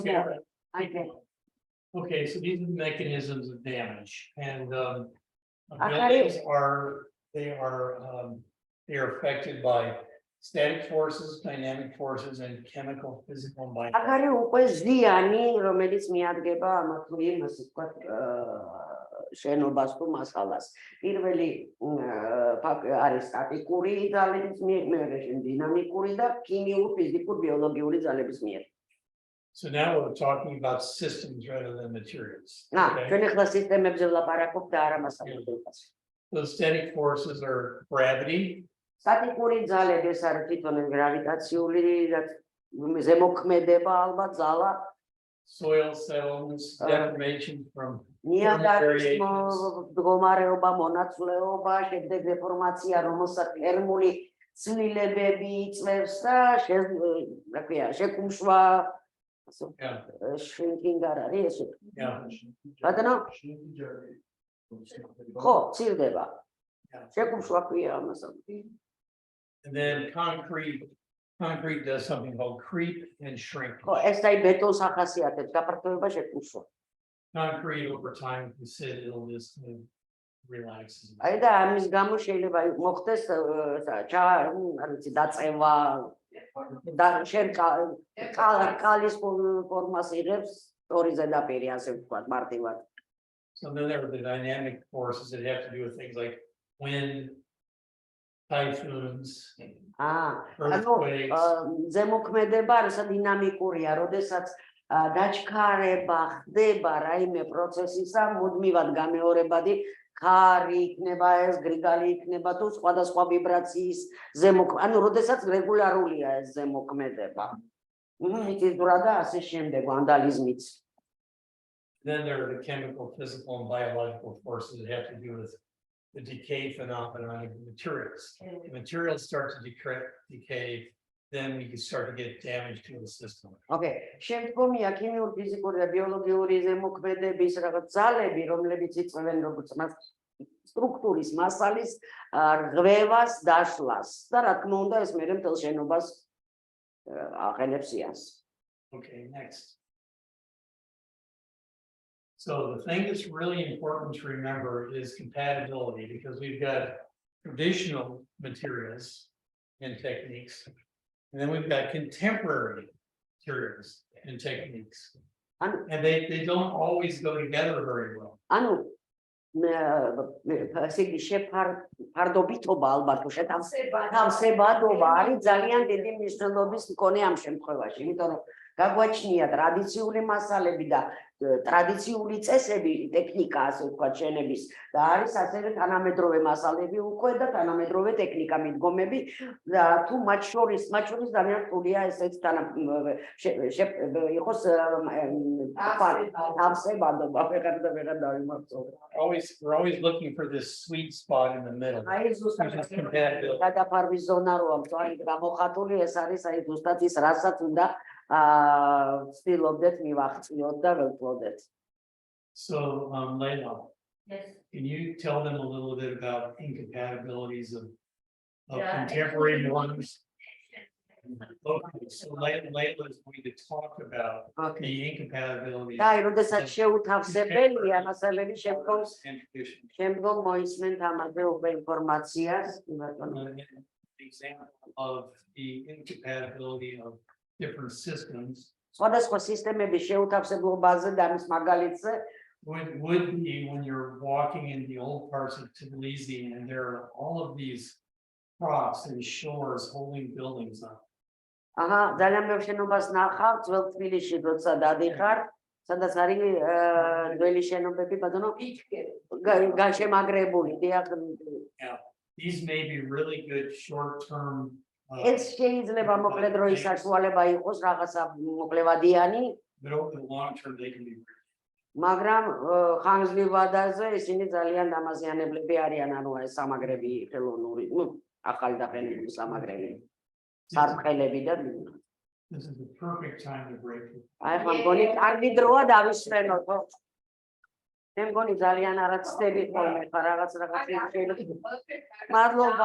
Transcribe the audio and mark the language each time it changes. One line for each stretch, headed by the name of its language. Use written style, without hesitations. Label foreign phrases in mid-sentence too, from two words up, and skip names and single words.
English: Okay. more. Okay. Okay, so these are the mechanisms of damage, and Akari- buildings they are affected by static forces, dynamic forces, and chemical, physical, and
Georgian: აქ
English: biological.
Georgian: არის უკვე ზიანი, რომელიც მიადგება ამათ თუ იმას ვთქვათ შენობას თუ მასალას. პირველი არის სტატიკური ძალების მიერ, მეორე დინამიკური და ქიმიურ, ფიზიკურ, ბიოლოგიური ძალების მიერ.
English: So now we're talking about systems rather than materials.
Georgian: ჩვენ ახლა სისტემებზე ვლაპარაკობ და არა მასალებს.
English: Those static forces are gravity,
Georgian: სტატიკური ძალები ეს არის თვითონ გრავიტაციული ზემოქმედება, ალბათ ძალა,
English: soil settlements, deformation from
Georgian: ნიადაგის მდგომარეობა, მონაცვლეობა, შემდეგ დეფორმაცია, რომელსაც თერმული ცვლილებები იწვევს და რა ქვია, შეკუმშვა, shrinking არ არის ეს? ბატონო? ხო, ცირდება. შეკუმშვა ქვია ამას.
English: And then concrete does something called creep and shrink.
Georgian: ხო, ეს აი ბეტონს ახასიათებს, გაფართოება შეკუმშვა.
English: Concrete over time, you said it'll just relax.
Georgian: აი და ამის გამო შეიძლება მოხდეს არ ვიცი, დაწევა და შენ კალის ფორმას იღებს ორი ზედაპირი, ასე ვთქვათ, მარტივად.
English: So then there are the dynamic forces that have to do with things like wind, typhoons, earthquakes.
Georgian: ზემოქმედება არის დინამიკურია, როდესაც დაჩქარება ხდება რაიმე პროცესისა, მუდმივად გამეორებადი ქარი იქნება ეს, გრიგალი იქნება თუ სხვადასხვა ვიბრაციის ზემოქმედება, ანუ როდესაც რეგულარულია ეს ზემოქმედება. მიწისძვრა და ასე შემდეგ, ვანდალიზმიც.
English: Then there are the chemical, physical, and biological forces that have to do with the decay phenomenon of materials. The materials start to decay, then we can start to get damage to the system.
Georgian: Okay, შემდგომია ქიმიური, ფიზიკური და ბიოლოგიური ზემოქმედების რაღაც ძალები, რომლებიც იწვევენ როგორც სტრუქტურის მასალის რღვევას, დაშლას და რა თქმა უნდა ეს მერე მთელ შენობას აყენებს იანს.
English: Okay, next. So the thing that's really important to remember is compatibility, because we've got traditional materials and techniques, and then we've got contemporary materials and techniques. And they don't always go together very well.
Georgian: ანუ ესე შეფარდობითობა ალბათ შეთავსებადობა არის ძალიან დიდი მნიშვნელობის მქონე ამ შემთხვევაში, იმიტომ რომ გაგვაჩნია ტრადიციული მასალები და ტრადიციული წესები, ტექნიკა, ასე ვთქვათ, შენების და არის ასევე თანამედროვე მასალები უკვე და თანამედროვე ტექნიკა მიდგომები და თუ მათ შორის ძალიან რთულია ესეც იყოს თავსებადობა, ვეღარ დავიმახსოვრე.
English: We're always looking for this sweet spot in the middle.
Georgian: აი ზუსტად გადაფარვის ზონა რო აქვს, აი გამოხატული ეს არის აი ზუსტად ის რასაც უნდა ვცდილობდეთ მივახციოთ და ველწოდეთ.
English: So, Leila, Yes. can you tell them a little bit about incompatibilities of Yeah. contemporary norms? Okay, so Leila is going to talk about the incompatibilities
Georgian: და აი როდესაც შეუთავსებელია მასალები
English: and traditions.
Georgian: შემდგომ მოისმენთ ამაზე უკვე ინფორმაციას.
English: An example of the incompatibility of different systems
Georgian: სხვადასხვა სისტემების შეუთავსებლობაზე და ამის მაგალითზე
English: would be when you're walking in the old parts of Tbilisi and there are all of these props and shores holding buildings up.
Georgian: ძალიან ბევრ შენობას ნახავ ძველ თბილისში, როცა დადიხარ, სადაც არის ძველი შენობები, ბატონო, გაშემაგრებული.
English: These may be really good short-term.
Georgian: ეს შეიძლება მოკლე დროის საშუალება იყოს, რაღაცა მოკლევადიანი,
English: But over the long term, they can be.
Georgian: მაგრამ ხანგრძლივ ვადაზე ისინი ძალიან დამაზიანებლები არიან, ანუ ეს სამაგრები ხელოვნური, ახალი დაყენებული სამაგრები, სარტყელები და
English: This is the perfect time to break it.
Georgian: აი ხომ მგონი კარგი დროა დავისვენოთ, ხო? მე მგონი ძალიან არაცდები ხოლმე ხარ რაღაც შეიძლება. მადლობა.